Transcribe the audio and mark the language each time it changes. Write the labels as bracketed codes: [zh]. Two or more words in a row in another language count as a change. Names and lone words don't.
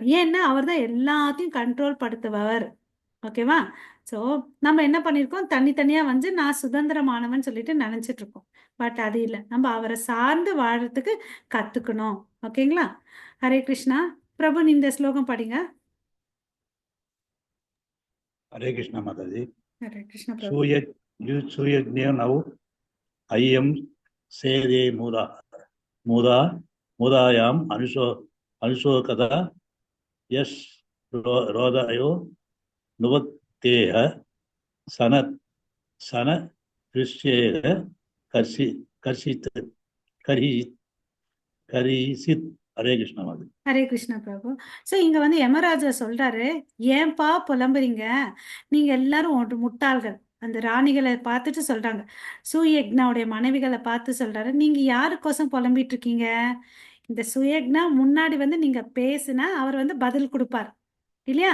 [ta] ஏன்னா அவர் தான் எல்லாத்தையும் கண்ட்ரோல் படுத்துபவர். ஓகேவா? ஸோ நம்ம என்ன பண்ணியிருக்கோம், தனித்தனியா வந்து நான் சுதந்திரமானவன் சொல்லிட்டு நினைச்சிட்டு இருக்கோம். பட் அது இல்லை, நம்ம அவரை சார்ந்து வாழறதுக்கு கத்துக்கணும். ஓகேங்களா? ஹரே கிருஷ்ணா. பிரபு இந்த ஸ்லோகம் படிங்க. [hi] हरे कृष्ण माता जी। [ta] ஹரே கிருஷ்ணா பிரபு. सूयज्ञ नौ अय्यम सेदे मुदा मुदा मुदायाम अनुशोकता यश रोदयो नुवत्तेह सन सन दृश्येह कर्षि कर्षित करी करीसित। [hi] हरे कृष्ण माता। [ta] ஹரே கிருஷ்ணா பிரபு. ஸோ இங்க வந்து யமராஜா சொல்றாரு, ஏன்பா புலம்புறீங்க, நீங்க எல்லாரும் முட்டாள்கள். அந்த ராணிகளை பார்த்துட்டு சொல்றாங்க, சுயக்னாவுடைய மனைவிகளை பார்த்து சொல்றாரு, நீங்க யாருக்கோசம் புலம்பிட்டு இருக்கீங்க? இந்த சுயக்னா முன்னாடி வந்து நீங்க பேசுனா அவர் வந்து பதில் கொடுப்பார் இல்லையா?